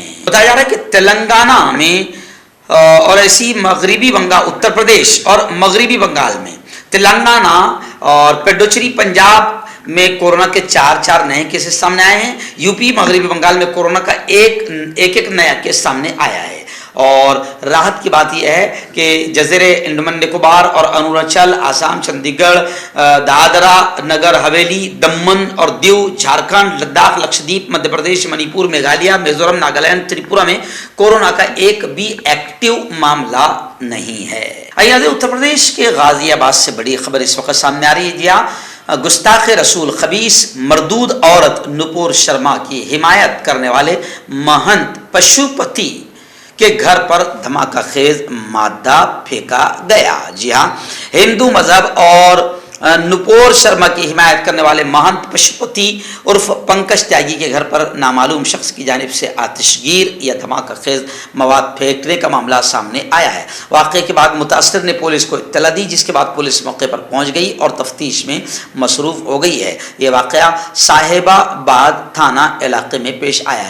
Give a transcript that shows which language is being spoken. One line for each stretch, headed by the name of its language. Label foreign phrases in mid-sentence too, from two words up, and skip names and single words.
Urdu: بتایا جا رہا ہے کہ تلنگانہ میں اور ایسی مغربی بنگال، اتر پردیش اور مغربی بنگال میں، تلنگانہ اور پڈوچری پنجاب میں کورونا کے 4 نئے کیسز سامنے آئے ہیں۔ یوپی مغربی بنگال میں کورونا کا ایک نیا کیس سامنے آیا ہے اور راحت کی بات یہ ہے کہ جزیرے انڈمان نکوبار اور اروناچل، آسام، چندی گڑھ، دادرا نگر حویلی، دمن اور دیو، جھارکھنڈ، لداخ، لکشدیپ، مدھیہ پردیش، منی پور، میگھالیہ، میزورم، ناگالینڈ، تریپورہ میں کورونا کا ایک بھی ایکٹیو معاملہ نہیں ہے۔ آئیے اتر پردیش کے غازی آباد سے بڑی خبر اس وقت سامنے آ رہی ہے۔ جی ہاں، گستاخ رسول خبیث مردود عورت نپور شرما کی حمایت کرنے والے مہنت پشوپتی کے گھر پر دھماکہ خیز مادہ پھینکا گیا۔ جی ہاں، ہندو مذہب اور نپور شرما کی حمایت کرنے والے مہنت پشوپتی عرف پنکج تیاگی کے گھر پر نامعلوم شخص کی جانب سے آتش گیر یا دھماکہ خیز مواد پھینکنے کا معاملہ سامنے آیا ہے۔ واقعے کے بعد متاثر نے پولیس کو اطلاع دی، جس کے بعد پولیس موقع پر پہنچ گئی اور تفتیش میں مصروف ہو گئی ہے۔ یہ واقعہ صاحب آباد تھانہ علاقے میں پیش آیا ہے۔